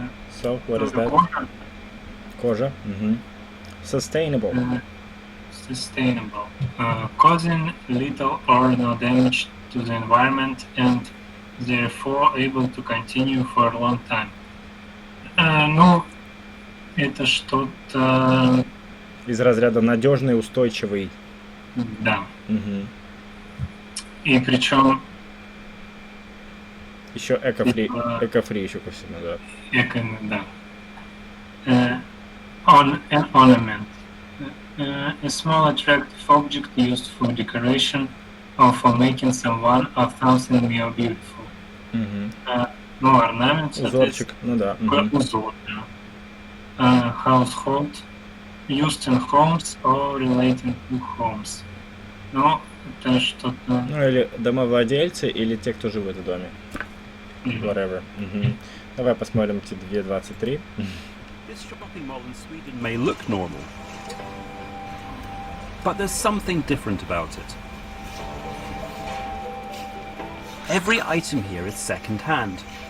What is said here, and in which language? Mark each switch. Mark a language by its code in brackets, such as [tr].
[en] So what is that? [ru] Кожа. [en] Sustainable. Sustainable. Causing little or no damage to the environment and therefore able to continue for a long time. [ru] Ну, это что-то... Из разряда надежный, устойчивый. Да. И причем... Еще эко-фри еще ко всему, да. [en] Да. An ornament. A small attractive object used for decoration or for making someone or something more beautiful. [ru] Ну, орнамент, узорчик, ну да. Узор, да. [en] Household. Used in homes or relating to homes. [ru] Ну, это что-то... Ну, или домовладельцы, или те, кто живет в доме. [en] Whatever. [ru] Давай посмотрим эти 2.23. [en] This shopping mall in Sweden may look normal, but there's something different about it. Every item here is second-hand.